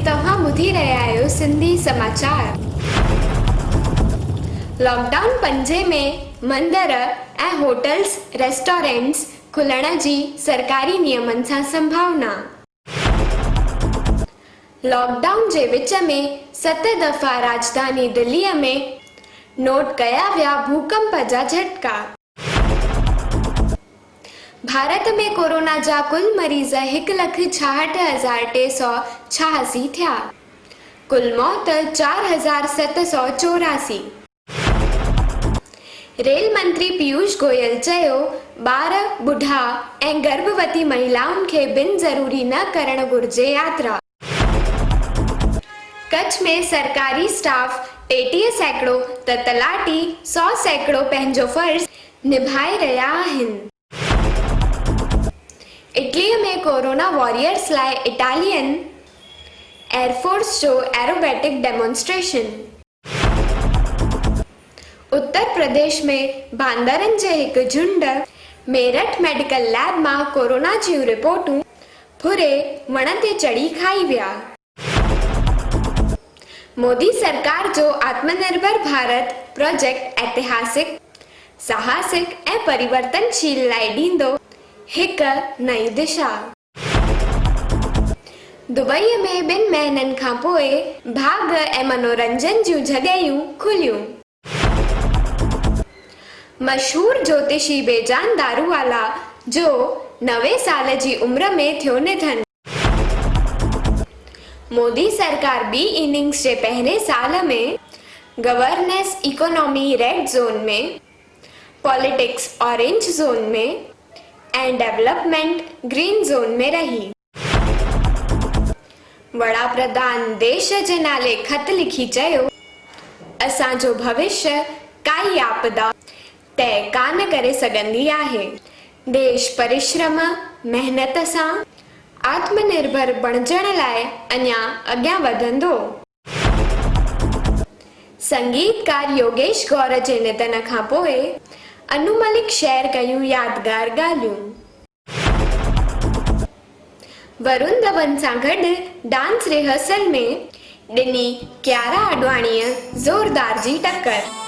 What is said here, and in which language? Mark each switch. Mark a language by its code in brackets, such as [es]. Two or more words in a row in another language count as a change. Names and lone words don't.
[sd] तव्हां ॿुधी रहिया आहियो सिंधी समाचार। लॉकडाउन पंजे में मंदिर ऐं [en] hotels restaurants [sd] खुलण जी सरकारी नियमनि सां संभावना। लॉकडाउन जे विच में 7 दफ़ा राजधानी दिल्लीअ में नोट कया विया भूकंप जा झटका। भारत में कोरोना जा कुल मरीज़ 1,66,386 थिया। कुल मौत 4,784। रेल मंत्री पीयूष गोयल चयो, ॿार, बुढ़ा ऐं गर्भवती महिलाउनि खे बिन ज़रूरी न करणु घुर्जे यात्रा। कच्छ में सरकारी स्टाफ 33 सैकड़ो त तलाटी 100 सैकड़ो पंहिंजो फर्ज़ निभाए रहिया आहिनि। इटली में [en] corona warriors [sd] लाइ [en] Italian Airforce [sd] जो [en] aerobatic demonstration. [sd] उत्तर प्रदेश में बांदरनि जे हिकु झुंड मेरठ [en] medical lab [sd] मां कोरोना जूं रिपोर्टूं फुरे वण ते चढ़ी खाई विया। मोदी सरकार जो आत्मनिर्भर भारत प्रोजेक्ट ऐतिहासिक, साहसिक ऐं परिवर्तनशील लाइ ॾींदो हिक नई दिशा। दुबई में 2 महीननि खां पोइ भाग ऐं मनोरंजन जूं जॻहियूं खुलियूं। मशहूर ज्योतिषी बेजान दारूवाला जो 90 साल जी उम्र में थियो निधन। मोदी सरकार ॿी इनिंग्स जे पहिरें साल में [en] governance economy red zone [sd] में, [en] politics orange zone [sd] में ऐं [en] development green zone [sd] में रही। वड़ा प्रधान देश जे नाले ख़त लिखी चयो, असांजो भविष्य काई आपदा तय कान करे सघंदी आहे। देश परिश्रम मेहनत सां आत्मनिर्भर बणजण लाइ अञा अॻियां वधंदो। संगीतकार योगेश गौर जे निधन खां पोइ अनु मलिक शेयर कयूं यादगार ॻाल्हियूं। वरुण धवन सां गॾु [en] dance rehearsal [sd] में ॾिनी कियारा आडवाणीअ ज़ोरदार जी टक्कर।